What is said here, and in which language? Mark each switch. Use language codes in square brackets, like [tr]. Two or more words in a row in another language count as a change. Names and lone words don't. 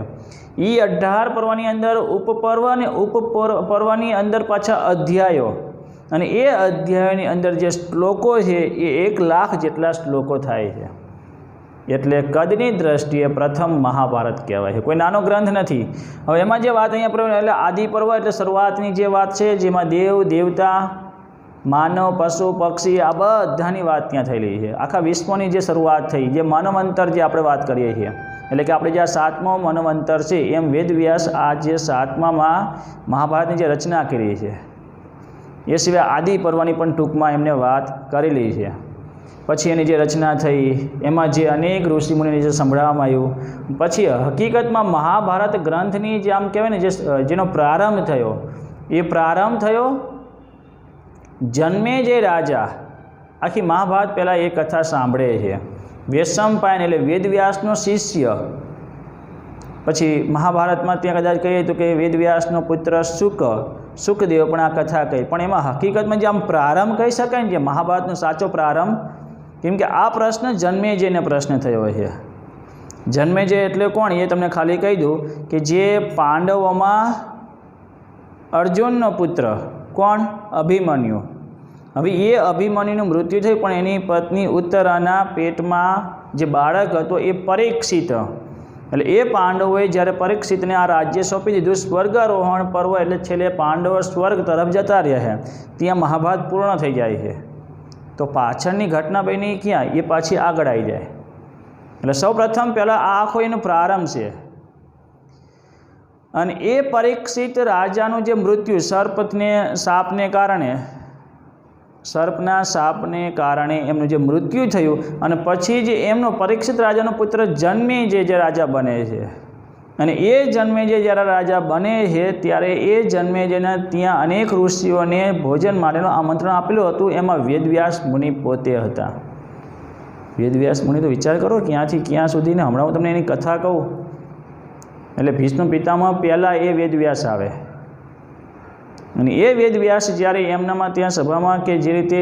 [gu] યે 18 પર્વની અંદર ઉપપર્વ ને ઉપપર્વની અંદર પાછા અધ્યાયો અને એ અધ્યાયોની અંદર જે શ્લોકો હૈ યે 1,00,000 જેટલા શ્લોકો થાય છે। એટલે કદની દૃષ્ટિએ પ્રથમ મહાભારત કહેવાય છે, કોઈ નાનો ગ્રંથ નહીં। હવે એમાં જે વાત અહીંયા પ્રમાણે એટલે આદિ પર્વ એટલે શરૂઆતની જે વાત છે જેમાં દેવ દેવતા માનવ પશુ પક્ષી આ બધાની વાત ત્યાં થયેલી છે। આખા વિશ્વની જે શરૂઆત થઈ, જે મનવંતર જે આપણે વાત કરીએ છીએ, એટલે કે આપણે જે 7મો મનવંતર છે એમ વેદવ્યાસ આ જે 7મામાં મહાભારતની જે રચના કરી છે એ સિવાય આદિ પર્વની પણ ટૂંકમાં એમણે વાત કરેલી છે। પછી એની જે રચના થઈ એમાં જે અનેક ઋષિ મુનિને જે સંભળાવવામાં આવ્યું, પછી હકીકતમાં મહાભારત ગ્રંથની જે આમ કહેવાય ને જેનો પ્રારંભ થયો એ પ્રારંભ થયો જન્મે જે રાજા આખી મહાભારત પહેલા એ કથા સાંભળે છે। વૈશંપાયન એટલે વેદવ્યાસનો શિષ્ય, પછી મહાભારતમાં ત્યાં કદાચ કહીએ તો કિ વેદવ્યાસનો પુત્ર સુખદેવ પણ આ કથા કહી, પણ એમાં હકીકતમાં જે આમ પ્રારંભ કહી શકાય ને જે મહાભારતનો સાચો પ્રારંભ, કેમ કે આ પ્રશ્ન જન્મેજયને પ્રશ્ન થયો હૈ। જન્મેજય એટલે કોણ યે તમને ખાલી કહી દૂં કિ જે પાંડવોમાં અર્જુનનો પુત્ર કોણ અભિમન્યુ। હવે યે અભિમન્યુનું મૃત્યુ થયું પણ એની પત્ની ઉત્તરાના પેટમાં જે બાળક હતો એ પરીક્ષિત, એટલે એ પાંડવોએ જ્યારે પરીક્ષિતને આ રાજ્ય સોંપી દીધું સ્વર્ગારોહણ પર્વ એટલે છેલ્લે પાંડવો સ્વર્ગ તરફ જતા રહ્યા હૈ, ત્યાં મહાભારત પૂર્ણ થઈ જાય છે। તો પાછળની ઘટના બની ક્યાં યે પાછી આગળ [hi] आई जाए। [gu] એટલે સૌ પ્રથમ પહલા આ આખો એનો પ્રારંભ છે અને એ પરીક્ષિત રાજાનું જે મૃત્યુ સર્પને સર્પના શાપને કારણે એમનું જે મૃત્યુ થયું અને પછી જે એમનો પરીક્ષિત રાજાનો પુત્ર જન્મેજય જે રાજા બને છે અને એ જન્મેજય જ્યારે રાજા બને છે ત્યારે એ જન્મેજયને ત્યાં અનેક ઋષિઓને ભોજન માટેનું આમંત્રણ આપેલું હતું। એમાં વેદવ્યાસ મુનિ પોતે હતા। વેદવ્યાસ મુનિ તો વિચાર કરો ક્યાંથી ક્યાં સુધીને હમણાં હું તમને એની કથા કહું। એટલે ભીષ્મ પિતામહ પહેલા એ વેદવ્યાસ આવે અને એ વેદવ્યાસ જ્યારે એમનામાં ત્યાં સભામાં કે જે રીતે